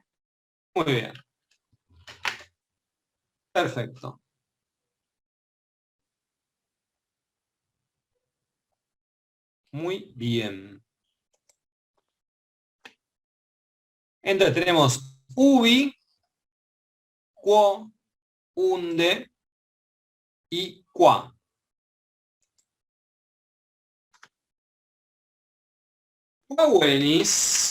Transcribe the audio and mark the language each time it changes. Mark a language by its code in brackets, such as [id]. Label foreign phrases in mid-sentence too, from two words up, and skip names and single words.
[es] Muy bien. Perfecto. Muy bien. Entonces tenemos [la] ubi, quo, unde [es] y qua. ¿Qua venís?